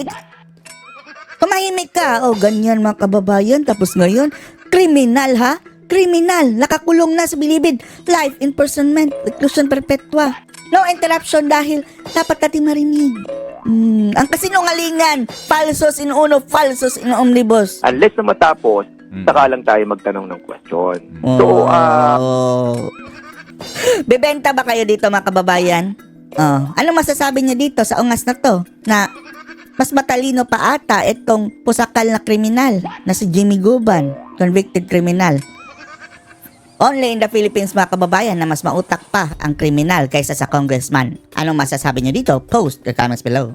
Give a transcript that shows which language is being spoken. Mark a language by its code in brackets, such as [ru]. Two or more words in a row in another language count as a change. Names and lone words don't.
[tl] Tumahimik ka. Ganyan mga kababayan. Tapos ngayon, kriminal ha? Kriminal. Nakakulong na sa bilibid. [en] Life imprisonment. [la] Reclusion perpetua. [en] No interruption [tl] dahil dapat natin marinig. Ang kasinungalingan. [la] Falsos in uno, falsos in omnibus. [tl] Unless na matapos, saka lang tayo magtanong ng question. So, Bebenta ba kayo dito mga kababayan? Ano masasabi niyo dito sa ungas na to? Na mas matalino pa ata itong pusakal na kriminal na si Jimmy Guban, [en] convicted criminal. Only in the Philippines [tl] mga kababayan na mas mautak pa ang kriminal kaysa sa congressman. Anong masasabi niyo dito? [en] Post your comments below.